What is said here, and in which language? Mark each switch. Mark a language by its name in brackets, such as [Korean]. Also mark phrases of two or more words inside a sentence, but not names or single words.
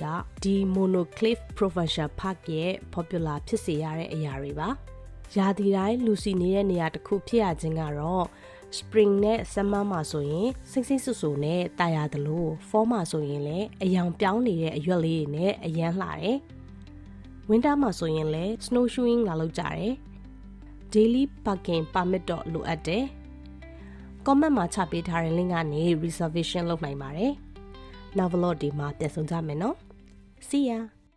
[Burmese] ဒီ Monocliffe Provincial Park ရဲ့ popular ဖြစ်စေရတဲ့အရာတွေပါ။ရာသီတိုင်းလူစီနေတဲ့နေရာတစ်ခု ဖြစ်ရခြင်းကတော့ spring နဲ့ summer မှာဆိုရင်စိမ့်စိမ့်ဆူဆူနဲ့တာယာသလို fall မှာဆိုရင်လည်းအယောင်ပြောင်းနေတဲ့အရွက်လေးတွေနဲ့အရန်လှတယ်။ winter မှာဆိုရင်လည်း snowshoeing လာလုပ်ကြတယ်။ [English] daily parking permit [Burmese] တော့လိုအပ်တယ်။ comment မှာချပေးထားတဲ့ link ကနေ reservation လုပ်နိုင်ပါတယ်။နောက် vlog ဒီမှာပြန်ဆုံကြမယ်နော်။ [English] See ya